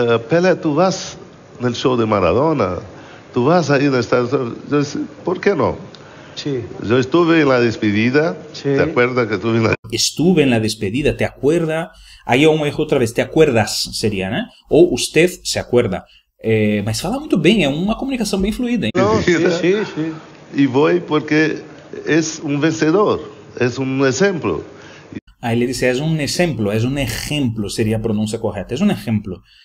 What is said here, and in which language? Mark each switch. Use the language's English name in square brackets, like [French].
[Spanish] Pelé, tu vas no show de Maradona, tu vas ahí no Estados Unidos. Yo dije, ¿por qué no? Sí, Yo estuve en la despedida, Sí. ¿te acuerdas que estuve en la Estuve en la despedida, ¿te acuerda? [Portuguese] Aí é um erro outra vez, [Spanish] te acuerdas [Portuguese] seria, né? Ou [Spanish] usted se acuerda. [Portuguese] Mas fala muito bem, é uma comunicação bem fluida, hein? [Spanish] no, sí, sí, sí. Y voy porque es un vencedor, es un ejemplo. [Portuguese] Aí ele disse, és um exemplo, seria a pronúncia correta, és um exemplo.